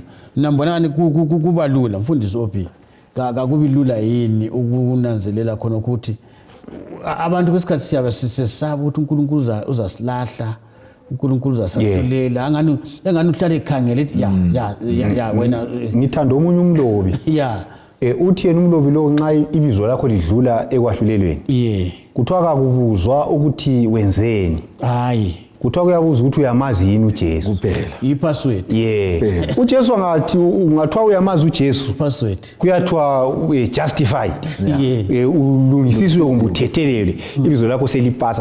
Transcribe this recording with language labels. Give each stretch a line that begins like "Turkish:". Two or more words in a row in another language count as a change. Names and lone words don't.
North Ndebele: Mina ngibona ngani kuba lula mfundisi Ophi. Akakubi lula yini ukunanzelela khona ukuthi abantu kwesikhathi siyabe sisesaba ukuthi uNkulunkulu uzasilahla, uNkulunkulu uzasahlulela, engani uhlale ekhangele ya wena ngithanda omunye umlobi. Uthi yena umlobi lo nxa ibizo lakho lidlula ekwahlulelweni. Kuthiwa akubuzwa ukuthi wenzeni. Hayi. Kuthiwa kuyabuza ukuthi uyamazi yini uJesu kuphela. I-password. uJesu angathi ungathiwa uyamazi uJesu. Password. Kuyathiwa justified. Ulungisisiwe kumbe uthethelele ibizo lakho selipasa.